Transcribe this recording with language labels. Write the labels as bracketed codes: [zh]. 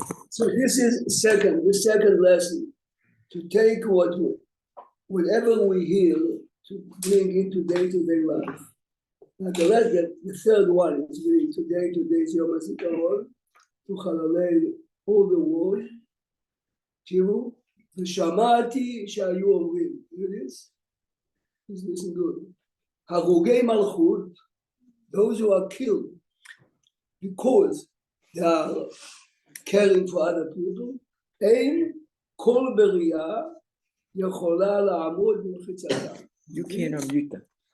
[en] So this is the second lesson, to take whatever we hear to bring into day-to-day life. Now the third one is really today's Yom HaZikaron, to Chalalei all the world. [he] תראו, ושמעתי שהיו אומרים, [en] Please listen good. [he] הרוגי מלכות, [en] those who are killed because they are caring for other people, [he] אין כל בריאה יכולה לעמוד במחיצתם. [en] You can't unmute them.